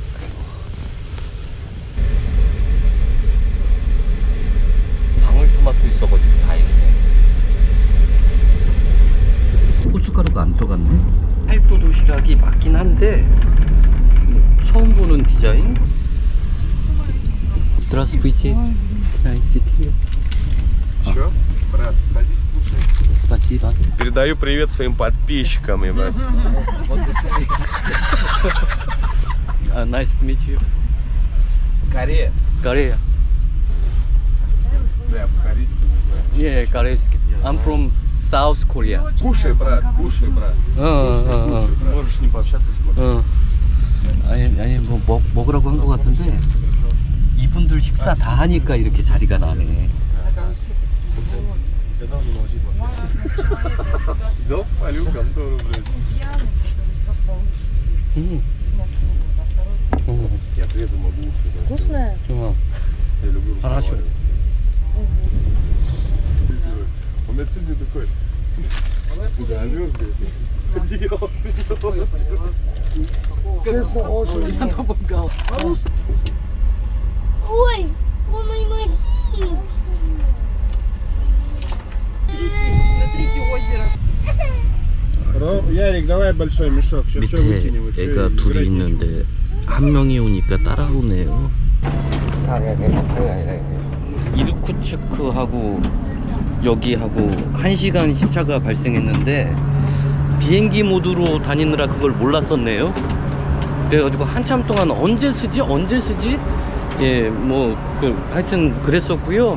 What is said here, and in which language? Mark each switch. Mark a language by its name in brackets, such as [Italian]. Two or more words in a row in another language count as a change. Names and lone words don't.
[Korean] 방울토마토 있어가지고 다행이네. 고춧가루가 안 들어갔네. 팔도 도시락이 맞긴 한데 처음 보는 디자인. [Russian] Здравствуйте. Че? Брат, садись, слушай. Спасибо. Передаю привет своим подписчикам, ебать. [English] Nice to meet you. [Russian] Корея. [English] Korea. [Russian] Да, по-корейски не знаю. Yeah, корейский. [English] I'm from South Korea. [Russian] Кушай, брат, брат. Можешь с ним пообщаться, если [Korean] 아니 뭐 먹으라고 한 것 같은데 이분들 식사 다 하니까 이렇게 자리가 나네. [Russian] Взял, спалил контору, блядь. Я трезвый могу уши. Вкусная? Я люблю Хорошо. разговаривать. Он меня сегодня такой замерз, Ой, он мой мазик. Смотрите озеро. Ярик, давай большой мешок. Сейчас все [Korean] 밑에 [Russian] выкинем. и всё, [Korean] 애가 [Russian] и [Korean] 둘이 [Russian] играть [Korean] 있는데 한 명이 오니까 따라오네요. 이르쿠츠크하고 여기하고 1시간 시차가 발생했는데 비행기 모드로 다니느라 그걸 몰랐었네요. 그래가지고 한참 동안 언제 쓰지? 예, 뭐 하여튼 그랬었고요.